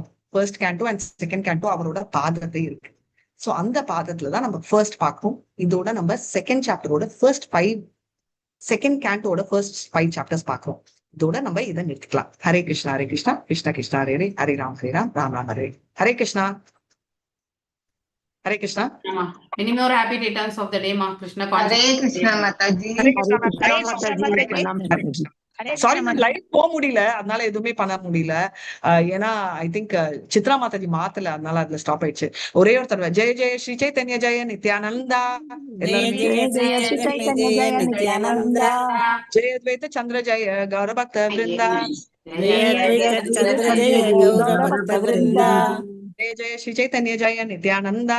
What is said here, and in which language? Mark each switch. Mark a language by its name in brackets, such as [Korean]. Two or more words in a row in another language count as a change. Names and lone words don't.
[English] first canto and second canto [Tamil] அவரோட பாதத்தை இருக்கு. சோ அந்த பாதத்துலதான் நம்ம ஃபர்ஸ்ட் பார்க்கணும். இதோட நம்ம [English] second chapterோட second cantoட first 5 chapters [Tamil] பார்க்கிறோம். இதோட நம்ம இதை நிறுத்திக்கலாம். ஹரே கிருஷ்ணா கிருஷ்ணா கிருஷ்ணா ஹரே ஹரே, ஹரே ராம் ராம் ஹரே. ஹரே கிருஷ்ணா ஹரே கிருஷ்ணா. [English] Many more happy returns of the day, Ma Krishna. Hare Krishna Mataji. [Tamil] ஹரே கிருஷ்ணா. [English] Hare Krishna. [Tamil] சாரி, லைவ் போக முடியல, அதனால எதுவுமே பண்ண முடியல. ஏன்னா [English] I think [Tamil] சித்ரா மாதாஜி மாத்தல, அதனால அதுல ஸ்டாப் ஆயிடுச்சு. ஒரே ஒரு தடவை ஜெய ஜெய ஸ்ரீ சைத்தன்ய ஜெய நித்யானந்தா, ஜெய அத்வைத சந்திர ஜெய கௌரபக்த விருந்தா, ஜெய ஜெய ஸ்ரீ சைத்தன்ய ஜெய நித்யானந்தா,